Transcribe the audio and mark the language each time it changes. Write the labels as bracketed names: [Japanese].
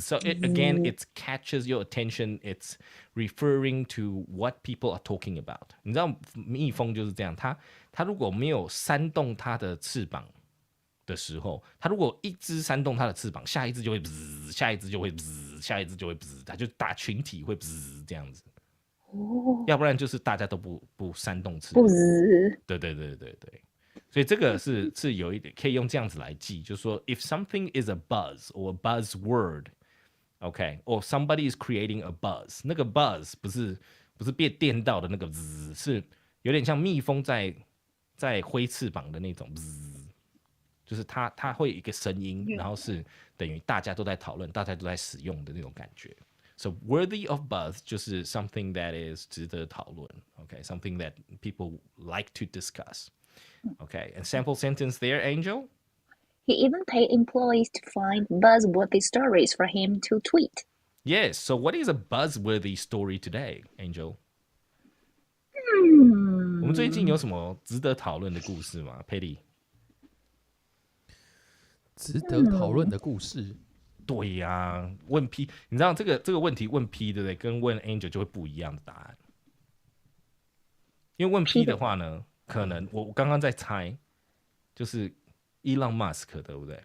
[English] So again, it catches your attention. It's referring to what people are talking about. [Chinese] 你知道蜜蜂就是这样，它如果没有扇动它的翅膀的时候，它如果一只扇动它的翅膀，下一只就会bzzz，下一只就会bzzz，下一只就会bzzz，它就大群体会bzzz这样子。要不然就是大家都不煽动翅膀。对对对对对，所以这个是有一点可以用这样子来记，就是说 [English] if something is a buzz [Chinese] or a buzzword, okay, [English] or somebody is creating a buzz， [Chinese] 那个 buzz 不是被电到的那个滋，是有点像蜜蜂在挥翅膀的那种滋，就是它会有一个声音，然后是等于大家都在讨论，大家都在使用的那种感觉。 [English] So worthy of buzz [Chinese] 就是 [English] something that is [Chinese] 值得讨论 [English] okay, something that people like to discuss. Okay, and sample sentence there, Angel? He even paid employees to find buzzworthy stories for him to tweet. Yes, so what is a buzzworthy story today, Angel? [Chinese] 我们最近有什么值得讨论的故事吗 Patty? 值得讨论的故事。对呀，问 P， 你知道这个问题问 P 对不对？跟问 Angel 就会不一样的答案。因为问 P 的话呢，可能我刚刚在猜，就是 Elon Musk 对不对？